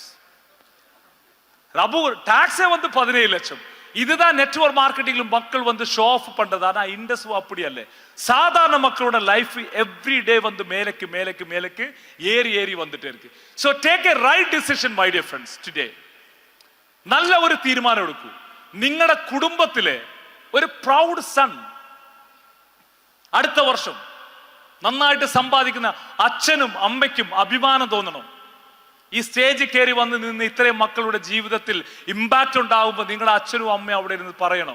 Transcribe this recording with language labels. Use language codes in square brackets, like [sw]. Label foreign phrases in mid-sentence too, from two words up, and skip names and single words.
[ta] அபு டாக்ஸே வந்து 17 லட்சம். இதுதான் [en] network marketingla [ta] மக்கள் வந்து [en] show off [ta] பண்றது. ஆனா இண்டஸ்ட்ரி அப்படி அல்ல. சாதாரண மக்களோட [en] life every day [ta] வந்து மேலக்கு ஏறி வந்துட்டே இருக்கு. [en] so take a right decision my dear friends today. [ta] நல்ல ஒரு தீர்மானம் எடுക്കൂ. [ml] നിങ്ങളുടെ കുടുംബത്തിലെ ഒരു [en] proud son [ml] അടുത്ത വർഷം നന്നായിട്ട് സമ്പാദിക്കുന്ന അച്ഛനും അമ്മയ്ക്കും അഭിമാനം തോന്നണം. ഈ സ്റ്റേജിൽ കയറി വന്ന് നിന്ന് ഇത്രയും മക്കളുടെ ജീവിതത്തിൽ ഇമ്പാക്ട് ഉണ്ടാകുമ്പോൾ നിങ്ങളുടെ അച്ഛനും അമ്മയും അവിടെ ഇരുന്ന് പറയണം.